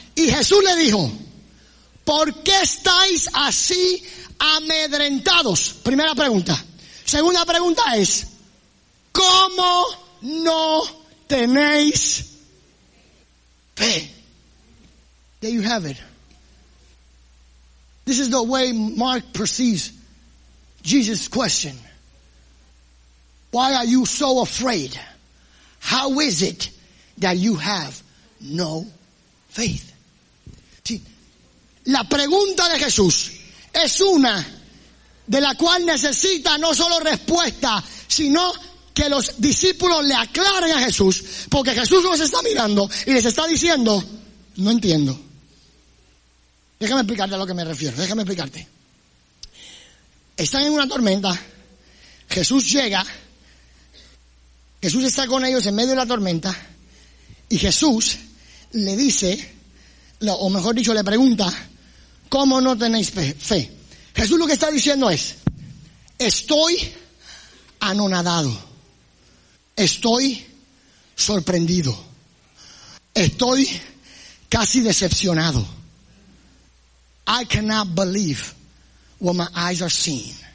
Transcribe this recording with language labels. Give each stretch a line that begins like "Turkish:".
Spanish: Y Jesús le dijo, ¿por qué estáis así amedrentados? Primera pregunta. Segunda pregunta es, ¿cómo no tenéis fe?
English: There you have it. This is the way Mark perceives Jesus' question. Why are you so afraid? How is it that you have no faith?
Spanish: Sí. La pregunta de Jesús es una de la cual necesita no solo respuesta, sino que los discípulos le aclaren a Jesús, porque Jesús los está mirando y les está diciendo, no entiendo. Déjame explicarte a lo que me refiero, déjame explicarte. Están en una tormenta, Jesús llega, Jesús está con ellos en medio de la tormenta, y Jesús le dice, o mejor dicho, le pregunta, ¿cómo no tenéis fe? Jesús lo que está diciendo es, estoy anonadado, estoy sorprendido, estoy casi decepcionado.
English: I cannot believe what my eyes are seeing.